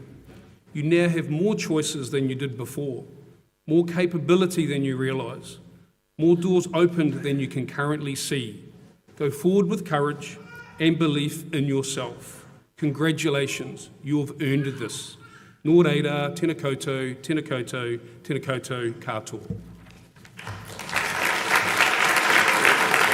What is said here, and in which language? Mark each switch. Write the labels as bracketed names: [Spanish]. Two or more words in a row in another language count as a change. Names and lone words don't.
[English] You now have more choices than you did before, more capability than you realise, more doors opened than you can currently see. Go forward with courage and belief in yourself. Congratulations, you have earned this. [Māori] Nō reira, tēnā koutou, tēnā koutou, tēnā koutou katoa.